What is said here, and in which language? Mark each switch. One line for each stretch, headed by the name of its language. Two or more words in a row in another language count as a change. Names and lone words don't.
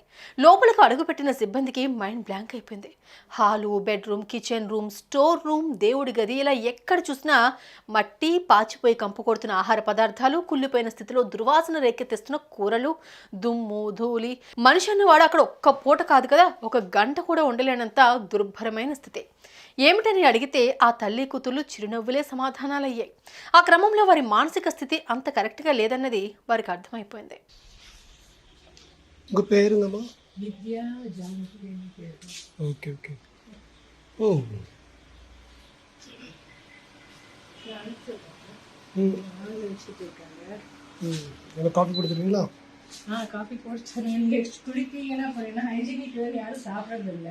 Telugu: లోపలికి అడుగుపెట్టిన సిబ్బందికి
English: mind blank
Telugu: అయిపోయింది. హాలు, బెడ్రూమ్,
English: kitchen room, store room,
Telugu: దేవుడి గది ఇలా ఎక్కడ చూసినా మట్టి, పాచిపోయి కంపు కొడుతున్న ఆహార పదార్థాలు, కుళ్ళిపోయిన స్థితిలో దుర్వాసన రేకెత్తిస్తున్న కూరలు, దుమ్ము, ధూళి. మనిషి అన్నవాడు అక్కడ ఒక్క పూట కాదు కదా, 1 గంట కూడా ఉండలేనంత దుర్భరమైన స్థితి. ఏమిటని అడిగితే ఆ తల్లి కూతుర్లు చిరునవ్వులే సమాధానాలయ్యాయి. ఆ క్రమంలో వారి మానసిక స్థితి అంత కరెక్ట్గా లేదన్నది వారికి అర్థమైపోయింది.
Tamil: காஃபி கொடுத்துருவீங்களா? காஃபி போட்டு குடிப்பீங்கன்னா போறீங்கன்னா ஹைஜீனிக் வேறு யாரும் சாப்பிட்றது இல்லை.